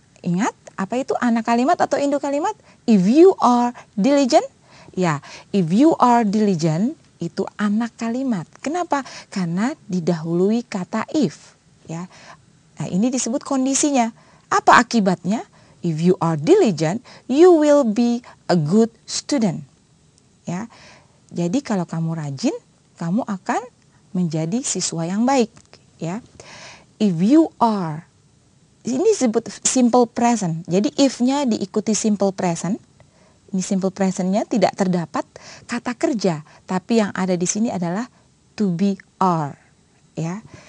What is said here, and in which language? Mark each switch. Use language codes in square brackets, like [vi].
[id] Ingat, apa itu anak kalimat atau induk kalimat? [en] If you are diligent, ya. If you are diligent [id] itu anak kalimat. Kenapa? Karena didahului kata if, ya. Nah, ini disebut kondisinya. Apa akibatnya? [en] If you are diligent, you will be a good student. Ya. [id] Jadi kalau kamu rajin, kamu akan menjadi siswa yang baik, ya. [en] If you are, [id] ini disebut [en] simple present. [id] Jadi if-nya diikuti simple present. Ini simple present-nya tidak terdapat kata kerja, tapi yang ada di sini adalah to be are, ya.